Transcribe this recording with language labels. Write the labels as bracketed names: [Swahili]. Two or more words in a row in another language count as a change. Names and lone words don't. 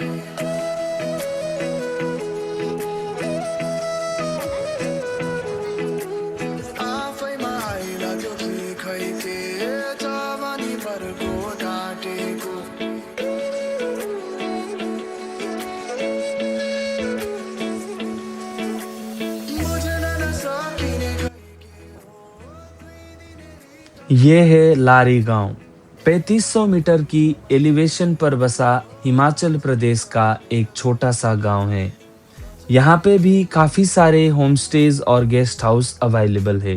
[Nepali] आफै माइला त्यो खैते जवानी भरको ढाटेको बुझ्न नसकिने [Hindi] ये है लारी गांव। 3500 मीटर की एलिवेशन पर बसा हिमाचल प्रदेश का एक छोटा सा गांव है। यहाँ पे भी काफ़ी सारे [English] home stays [Hindi] और [English] guest house available [Hindi] है।